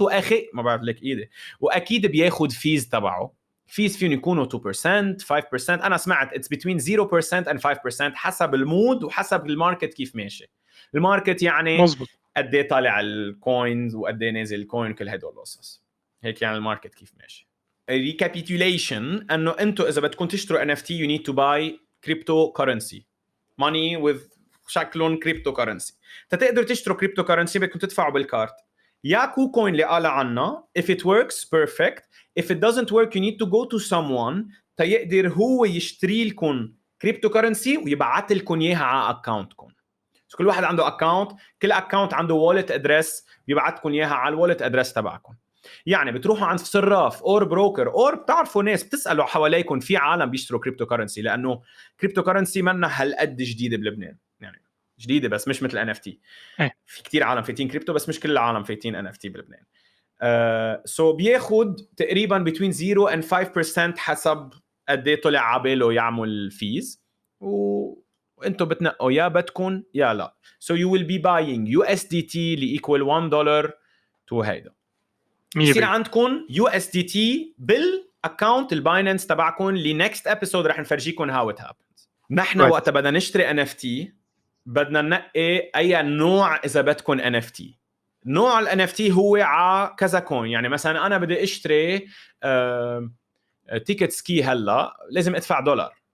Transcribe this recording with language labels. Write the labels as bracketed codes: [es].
[ar] واخي ما بعرف لك ايدي، واكيد بياخذ فيز تبعه. فيز فيهم يكونوا 2% 5%. انا سمعت [en] it's between 0% and 5% [ar] حسب المود وحسب الماركت كيف ماشي. الماركت يعني مزبوط. قد ايه طالع الكوينز وقد ايه نازل الكوين، كل هدول القصص. هيك يعني الماركت كيف ماشي. [en] recapitulation [ar] انه انتم اذا بدكم تشتروا [en] NFT you need to buy cryptocurrency money with شكلهم cryptocurrency. [ar] تقدروا تشتروا cryptocurrency بدكم تدفعوا بالكارت. يا كوكوين اللي قال عنا [en] if it works perfect, if it doesn't work you need to go to someone [ar] تيقدر هو يشتري لكم [en] cryptocurrency [ar] ويبعث لكم اياها على اكاونتكم. كل واحد عنده اكاونت، كل اكاونت عنده والت ادريس بيبعتكم اياها على الوالت ادريس تبعكم. يعني بتروحوا عند صراف اور بروكر اور بتعرفوا ناس بتسالوا حواليكم، في عالم بيشتروا كريبتو كرنسي لانه كريبتو كرنسي منا هالقد جديده بلبنان. يعني جديده بس مش مثل ان اف تي. في كتير عالم فايتين كريبتو بس مش كل العالم فايتين ان اف تي بلبنان. سو بياخد تقريبا [en] between 0 and 5% [ar] حسب قد ايه طلع عباله يعمل فيز، وانتم بتنقوا يا بدكم يا لا. [en] So you will be buying USDT اللي equal $1 to هيدا. [ar] يصير عندكم USDT بالاكونت الباينانس تبعكم اللي [en] next episode [ar] رح نفرجيكم [en] how it happens. [ar] نحن وقت بدنا نشتري NFT بدنا ننقي اي نوع اذا بدكم NFT. نوع ال NFT هو على كذا كوين. يعني مثلا انا بدي اشتري تيكت سكي هلا لازم ادفع $.